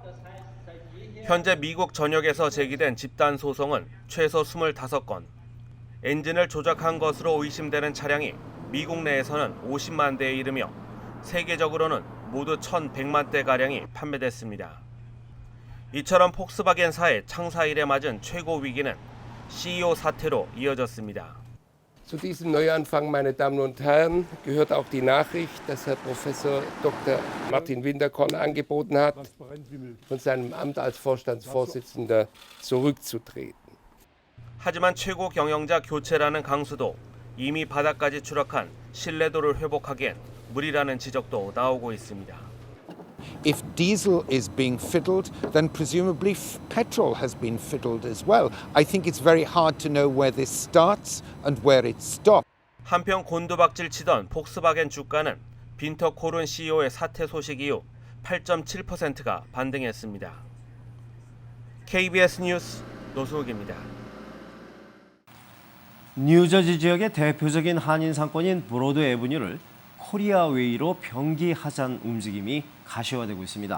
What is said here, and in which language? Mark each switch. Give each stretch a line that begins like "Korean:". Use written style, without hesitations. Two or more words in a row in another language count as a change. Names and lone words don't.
Korean: 현재 미국 전역에서 제기된 집단 소송은 최소 25건, 엔진을 조작한 것으로 의심되는 차량이 미국 내에서는 50만 대에 이르며 세계적으로는 모두 1,100만 대가량이 판매됐습니다. 이처럼 폭스바겐사의 창사 이래 맞은 최고 위기는 CEO 사태로 이어졌습니다.
German: Zu diesem Neuanfang, meine Damen und Herren, gehört auch die Nachricht, dass Herr Professor Dr. Martin Winterkorn angeboten hat, von seinem Amt als Vorstandsvorsitzender zurückzutreten.
Korean: 하지만 최고 경영자 교체라는 강수도 이미 바닥까지 추락한 신뢰도를 회복하기엔 무리라는 지적도 나오고 있습니다.
English: If diesel is being fiddled, then presumably petrol has been fiddled as well. I think it's very hard to know where this starts and where it stops.
Korean: 한편 곤두박질 치던 폭스바겐 주가는 빈터 코른 CEO의 사퇴 소식 이후 8.7%가 반등했습니다. KBS 뉴스 노수욱입니다. 뉴저지 지역의 대표적인 한인 상권인 브로드 애브뉴를 코리아웨이로 병기 하잔 움직임이 가시화되고 있습니다.